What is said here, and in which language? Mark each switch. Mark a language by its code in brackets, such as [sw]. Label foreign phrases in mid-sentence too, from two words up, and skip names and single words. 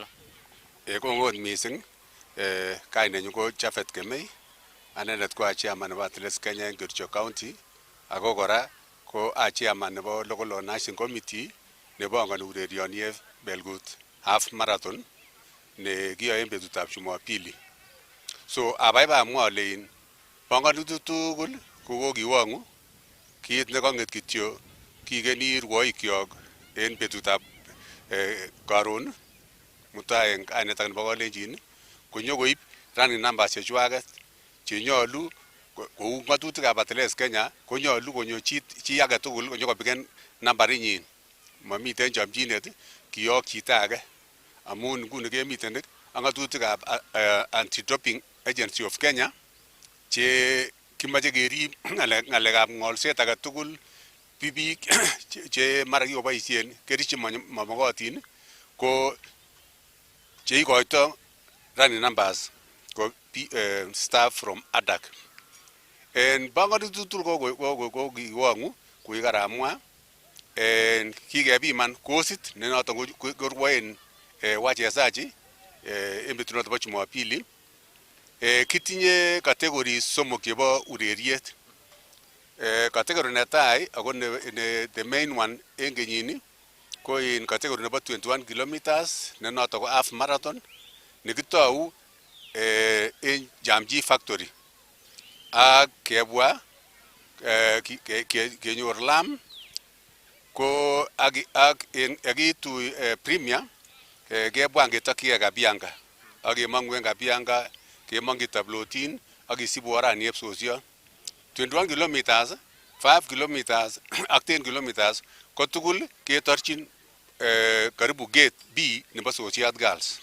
[sgc] Kong'ot mising kainenyu ko Javed Kemei anendet ko chairman nebo Athletics Kenya en Kericho County ako kora ko chairman nebo Local Organizing Committee nebongoni urerioni Belgut Half Marathon ne kiyoe en betutab Jumapili. So abaibai amwa ale bongonutik tugul ko kokiwong'u kit nekong'et kityo kikeni rwoikyok en betutab karon mutai en kainet nebo kalenjin konyokoib [en] running numbers [sgc] chechwaget chenyolu kou ng'atutikab Athletics Kenya konyolu konyo chi age tugul konyokobiken nambarinyin mamiten chomchinet kiyok chito age amun nguni kemiten ak ng'atutikab Anti-Doping Agency of Kenya che kimache kerib ng'alekab ng'olset age tugul biik che mara kikoboisien kerichek chemomokotin ko cheikoito [en] running numbers [sgc] ko [en] staff from ADAK. [sgc] En banganutik tugul ko kiwong'u kui karamwa en kikepiman kosit ne noton korwoen wachezaji en betunoton bo Jumapili. Kitinye categories somok chebo ureriet. Category netai ako [en] the main one [sgc] en kenyini ko in category nebo 21 kilometers ne noton ko [en] half marathon [sgc] nekitou en Jamji Factory ak kebwa kenyor lam ko ak itu premier kebwa ngetokyigei Kabianga ak kemong'u en Kabianga kemong'yi tablotin ak kisibu orani Sosiot 21 kilometers 5 kilometers ak 10 kilometers ko tugul ketorchin karibu gate B nebo Sosiot Girls.